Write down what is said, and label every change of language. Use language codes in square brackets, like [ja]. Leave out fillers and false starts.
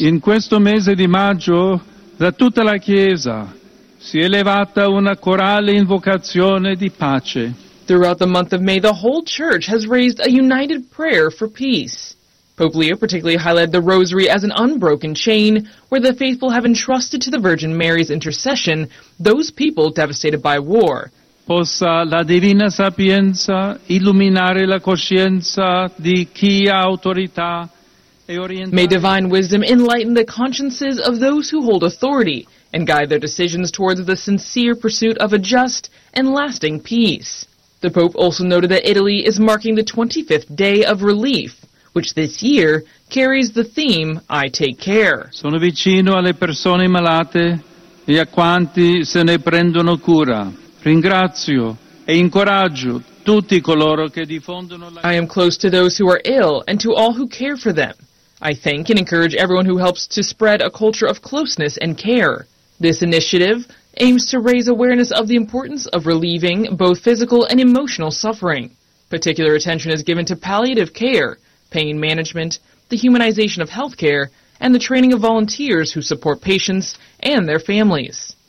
[it] In questo mese di maggio, da tutta la Chiesa si è levata una corale invocazione di pace. [en] Throughout the month of May, the whole church has raised a united prayer for peace. Pope Leo particularly highlighted the rosary as an unbroken chain where the faithful have entrusted to the Virgin Mary's intercession those people devastated by war. [it] Possa la divina sapienza illuminare la coscienza di chi ha autorità e orientare. [en] May divine wisdom enlighten the consciences of those who hold authority and guide their decisions towards the sincere pursuit of a just and lasting peace. The Pope also noted that Italy is marking the 25th day of relief, which this year carries the theme, I Take Care. [it] Sono vicino alle persone malate e a quanti se ne prendono cura. Ringrazio e incoraggio tutti coloro che diffondono la... [en] I am close to those who are ill and to all who care for them. I thank and encourage everyone who helps to spread a culture of closeness and care. This initiative aims to raise awareness of the importance of relieving both physical and emotional suffering. Particular attention is given to palliative care, pain management, the humanization of healthcare, and the training of volunteers who support patients and their families.